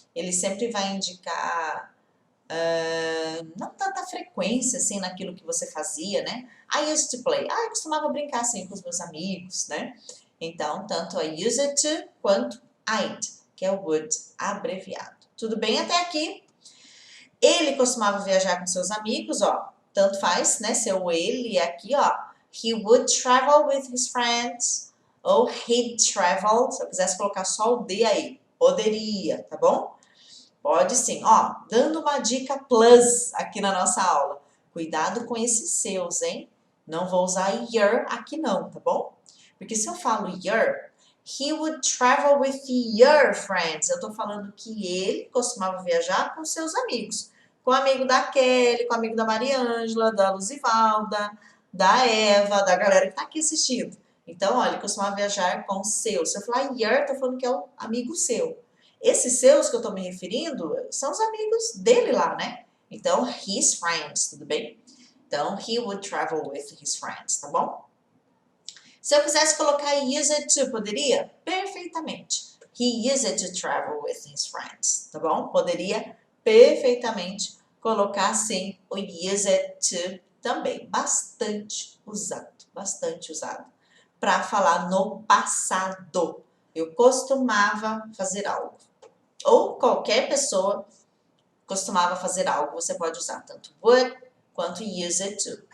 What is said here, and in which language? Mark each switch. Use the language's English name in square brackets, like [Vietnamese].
[Portuguese] Ele sempre vai indicar não tanta frequência assim naquilo que você fazia, né? I used to play. Eu costumava brincar assim com os meus amigos, né? Então, tanto I use it to quanto I'd, que é o would abreviado. Tudo bem até aqui? Ele costumava viajar com seus amigos, ó. Tanto faz, né? Seu ele aqui, ó. [English] He would travel with his friends. Ou he'd travel. [Portuguese] Se eu quisesse colocar só o D aí, poderia, tá bom? Pode sim. Ó, dando uma dica plus aqui na nossa aula. Cuidado com esses seus, hein? Não vou usar your aqui não, tá bom? [English] Porque se eu falo your, he would travel with your friends. [Portuguese] Eu tô falando que ele costumava viajar com seus amigos. Com o amigo da Kelly, com o amigo da Mariângela, da Luzivalda, da Eva, da galera que tá aqui assistindo. Então, olha, ele costumava viajar com seus. Se eu falar your, tô falando que é o amigo seu. Esses seus que eu tô me referindo são os amigos dele lá, né? Então, his friends, tudo bem? Então, he would travel with his friends, tá bom? Se eu quisesse colocar use it to, poderia? Perfeitamente. [English] He used to travel with his friends, tá bom? [Portuguese] Poderia perfeitamente colocar, sim, o use it to também. Bastante usado. Para falar no passado. Eu costumava fazer algo. Ou qualquer pessoa costumava fazer algo, você pode usar tanto would quanto use it to.